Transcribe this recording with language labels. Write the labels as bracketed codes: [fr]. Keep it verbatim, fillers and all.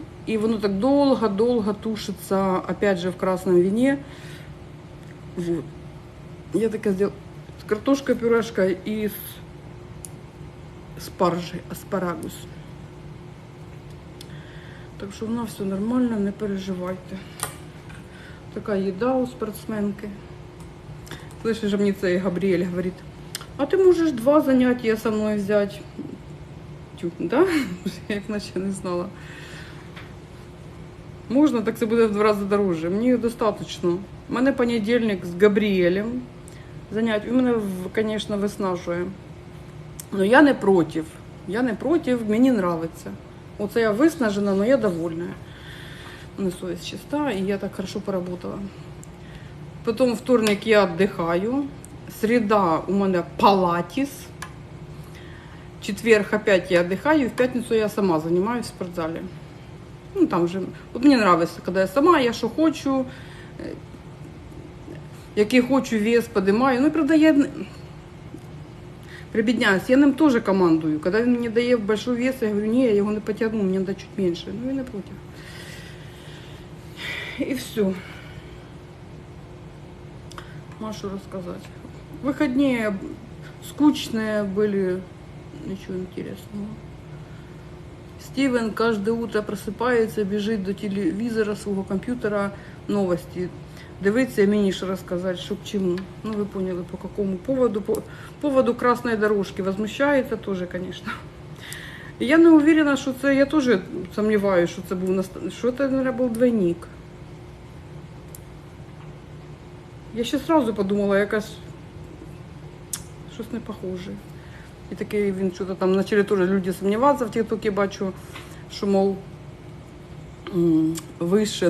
[uk] І воно так довго-довго тушиться, опять же, в красному вині. Вот. Я таке зробила з картошкою пюрешка і з спаржі, аспарагус. Так що в нас все нормально, не переживайте. Така їда у спортсменки. [ru] Слышишь, же мне цей Габриэль говорит, а ты можешь два занятия со мной взять. Тю, да? Я их наче не знала. [uk] Можна, так це буде в два рази дороже. Мені достатньо. У мене понедільник з Габріелем занять. У мене, звісно, виснажує. Але я не проти. Я не проти, мені подобається. Оце я виснажена, але я довольна. У мене совість чиста, і я [ru] так хорошо поработала. [uk] Потім вторник я віддихаю. Середа у мене палатіс. Четверг опять я віддихаю. В п'ятницю я сама займаюся в спортзалі. Ну, там же, от мені подобається, коли я сама, я що хочу, е, який хочу вес подимаю. Ну, і, правда, я не- прибідняюсь, я ним теж командую. Коли він мені дає [ru] большой вес, [uk] я говорю, ні, я його не потягну, мені треба чуть менше. Ну, він не проти. І все. Машу розказати. Вихідні скучні були, нічого інтересного. [ru] Стивен каждое утро просыпается, бежит до телевизора, свого компьютера, новости. [uk] Дивиться і мені ж розказати, що к чему. [ru] Ну, ви поняли, по какому поводу. По поводу красной дорожки. Возмущається тоже, конечно. [uk] І я не уверена, що це, я теж сумніваюся, що це був, наста- що це, наверное, був двойник. Я ще сразу подумала, якась щось не похоже. І таке він що там почали теж люди сумніватися в тіктокі, бачу, що мов м, вище.